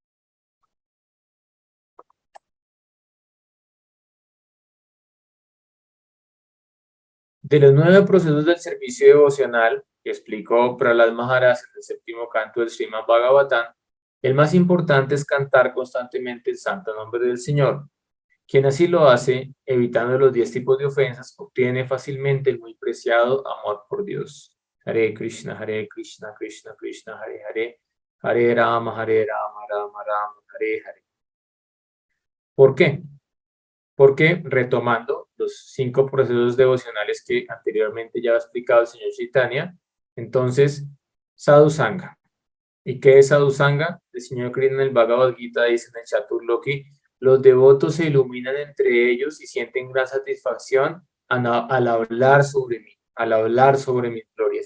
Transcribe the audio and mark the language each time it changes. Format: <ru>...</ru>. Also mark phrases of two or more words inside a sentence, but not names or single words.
<es>De los 9 procesos del servicio devocional que explicó Prahlad Maharaj en el séptimo canto del Srimad Bhagavatam, el más importante es cantar constantemente el santo nombre del Señor. Quien así lo hace, evitando los 10 tipos de ofensas, obtiene fácilmente el muy preciado amor por Dios.</es> <sa>Hare Krishna, Krishna Krishna, Hare Hare, Hare Rama, Rama Rama, Hare Hare.</sa> <es>¿Por qué? Porque retomando los 5 procesos devocionales que anteriormente ya ha explicado el señor Chaitanya, entonces,</es> <sa>Sadhu Sangha.</sa> <es>¿Y qué es</es> <sa>Sadhu Sangha?</sa> <es>El señor Krishna en el Bhagavad Gita dice en el Chaturloki, los devotos se iluminan entre ellos y sienten gran satisfacción al hablar sobre mí, al hablar sobre mis glorias.</es>